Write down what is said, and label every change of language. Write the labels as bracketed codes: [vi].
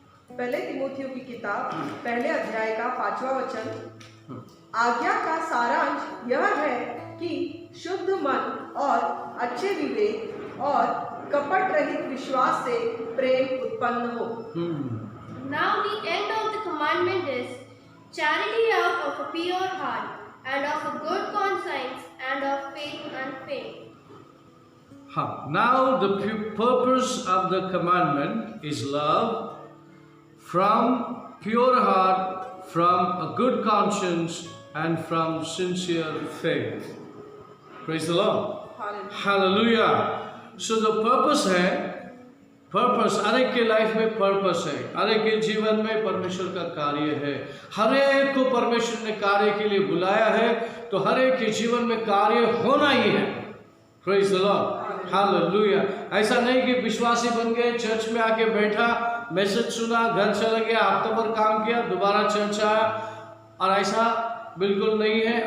[hi] पहले तिमोथियों की किताब पहले अध्याय का 5वां वचन। आज्ञा का सारांश यह है कि शुद्ध मन और अच्छे विवेक और कपट रहित विश्वास से प्रेम उत्पन्न हो। [en] Now the end of the commandment is charity out of a pure heart, and of a good conscience, and of faith unfeigned. Now the purpose of the commandment is love from pure heart, from a good conscience, and from sincere faith. Praise the Lord. Hallelujah. So the purpose [hi] है, purpose, हर एक के life में purpose है, हर एक के जीवन में परमेश्वर का कार्य है। हर एक को परमेश्वर ने कार्य के लिए बुलाया है, तो हर एक के जीवन में कार्य होना ही है। [en] praise the lord, [hi] hallelujah. ऐसा नहीं कि विश्वासी बन गए, चर्च में आके बैठा, मैसेज सुना, घर चला गया, हफ्ता भर काम किया, दोबारा चर्च आया, और ऐसा बिल्कुल नहीं है।